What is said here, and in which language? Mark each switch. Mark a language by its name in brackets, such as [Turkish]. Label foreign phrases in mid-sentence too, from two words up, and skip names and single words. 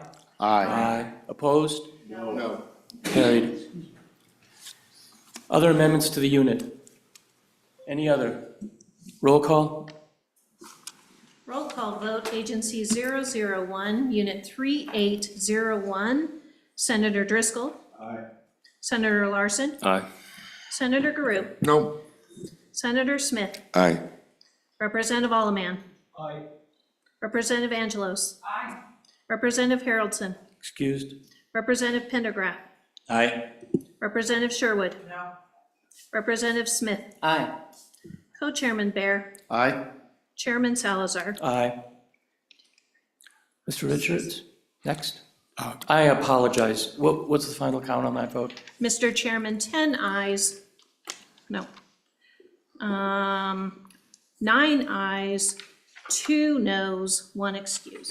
[English] Aye. Opposed? No. Carried. Other amendments to the unit? Any other? Roll call? Roll call vote, Agency 001, Unit 3801. Senator Driscoll. Aye. Senator Larson. Aye. Senator Garu. No. Senator Smith. Aye. Representative Alleman. Aye. Representative Angelos. Aye. Representative Haroldson. Excused. Representative Pendergraft. Aye. Representative Sherwood. No. Representative Smith. Aye. Co-Chairman Bear. Aye. Chairman Salazar. Aye. Mr. Richards, next. I apologize. What's the final count on that vote? Mr. Chairman, 10 ayes. No. 9 ayes, 2 noes, 1 excuse.